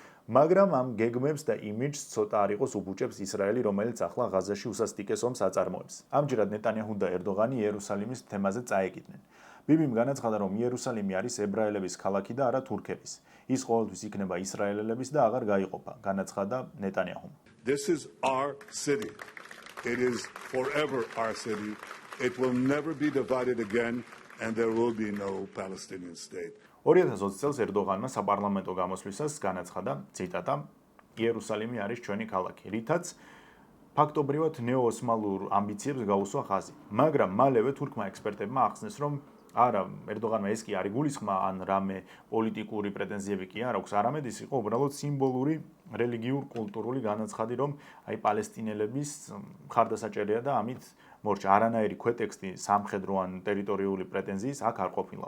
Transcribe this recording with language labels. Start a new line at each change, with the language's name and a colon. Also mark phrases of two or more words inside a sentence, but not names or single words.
Georgian: მაგრამ ამ გეგმებს და იმიჯს ცოტა არ იყოს უბუჭებს ისრაელი, რომელიც ახლა ღაზაში უსასტიკეს ომს აწარმოებს. ამჯერად ნეტანიაჰუ და ერდოღანი იერუსალიმის თემაზე წაეკიდნენ. ბიბიმ განაცხადა, რომ იერუსალიმი არის ებრაელების ქალაქი და არა თურქების. ის ყოველთვის იქნება ისრაელელების და აღარ გაიყოფა, განაცხადა ნეტანიაჰუმ.
English: This is our city. It is forever our city. It will never be divided again and there will be no Palestinian state.
Georgian: 2020 წელს ერდოღანმა საპარლამენტო გამოსვლისას განაცხადა, ციტატა, იერუსალიმი არის ჩვენი ქალაქი, რითაც ფაქტობრივად ნეო-ოსმალურ ამბიციებს გაუსვა ხაზი. მაგრამ მალევე თურქმა ექსპერტებმა ახსნეს, რომ არა, ერდოღანმა ეს კი არ იგულისხმა ან რამე პოლიტიკური პრეტენზიები კი არ აქვს, არამედ ის იყო უბრალოდ სიმბოლური რელიგიურ-კულტურული განაცხადი, რომ აი პალესტინელების მხარდასაჭერია და ამით მორჩა არანაირი ქვეტექსტი სამხედრო ან ტერიტორიული პრეტენზიის აქ არ ყოფილაო.